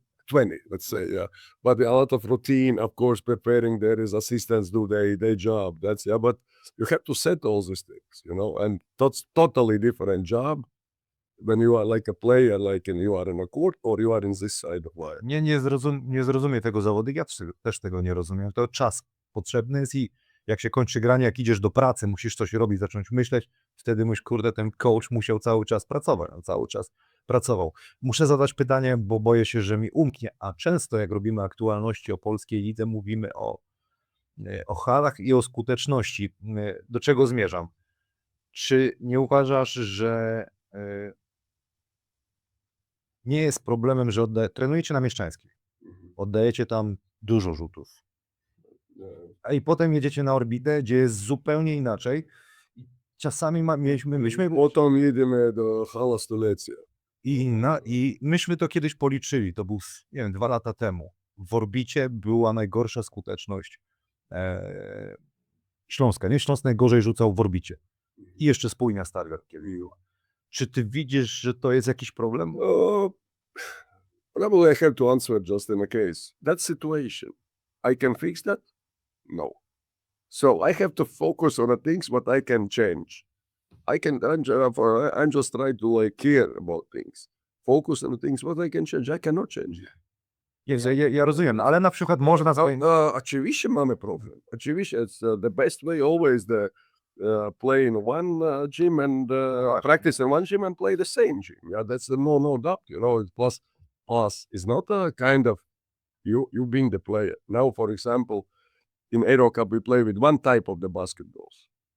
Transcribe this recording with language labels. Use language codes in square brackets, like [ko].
[en] 20, let's say, yeah. But a lot of routine, of course, preparing. There is assistants do their job. That's but you have to set all these things, and that's totally different job when you are like a player, like you are in a court or you are in this side of life. [pl] Nie zrozumie tego zawodnik, ja też tego nie rozumiem. To czas potrzebny jest i jak się kończy granie, jak idziesz do pracy, musisz coś robić, zacząć myśleć, wtedy myśl, kurde, ten coach musiał cały czas pracować, on cały czas pracował. Muszę zadać pytanie, bo boję się, że mi umknie, a często jak robimy aktualności o polskiej lidze, mówimy o halach i o skuteczności. Do czego zmierzam? Czy nie uważasz, że nie jest problemem, że trenujecie na Mieszczańskich, oddajecie tam dużo rzutów, a i potem jedziecie na orbitę, gdzie jest zupełnie inaczej. I czasami myśmy Potem jedziemy do hala stulecia. i myśmy to kiedyś policzyli, to był, nie wiem, 2 lata temu. W orbicie była najgorsza skuteczność Śląska. Nie, Śląsk najgorzej rzucał w orbicie. I jeszcze spójnia Stargard kiedyś była. Czy ty widzisz, że to jest jakiś problem? [en] Probably I have to answer just in a case. That situation, I can fix that? No. So I have to focus on the things what I can change. I'm just trying to like care about things. Focus on the things what I can change. I cannot change. [pl] Ja rozumiem, ale na przykład można... Oczywiście mamy problem. Oczywiście [en] it's the best way always play in one gym and practice in one gym and play the same gym. Yeah, that's no doubt. Plus it's not a kind of you being the player. Now, for example, in Euro Cup we play with one type of the basketballs.